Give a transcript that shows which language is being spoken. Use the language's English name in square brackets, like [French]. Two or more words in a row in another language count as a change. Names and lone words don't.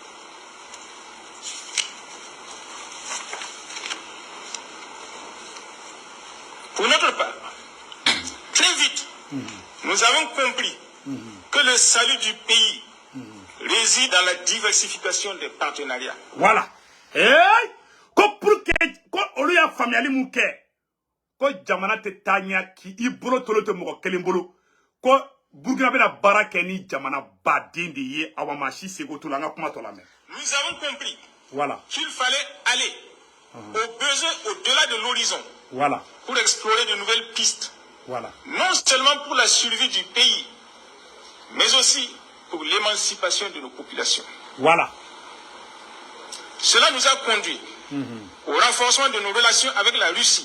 [French] Pour notre part, très vite, nous avons compris que le salut du pays réside dans la diversification des partenariats. Voilà. [Bambara] Eh, ko [French] pour que [Bambara] ko olu ya famiyali mu kɛ ko jamana tɛ taa ɲɛ ki I bolo tolo tɛ mɔgɔ kelen bolo ko Burkina bɛna baara kɛ ni jamana baden de ye awa maa si seko t'o la an ka kuma tɔ lamɛn. [French] Nous avons compris Voilà. qu'il fallait aller au besoin au-delà de l'horizon Voilà. pour explorer de nouvelles pistes. Voilà. Non seulement pour la survie du pays, mais aussi pour l'émancipation de nos populations. Voilà. Cela nous a conduit au renforcement de nos relations avec la Russie,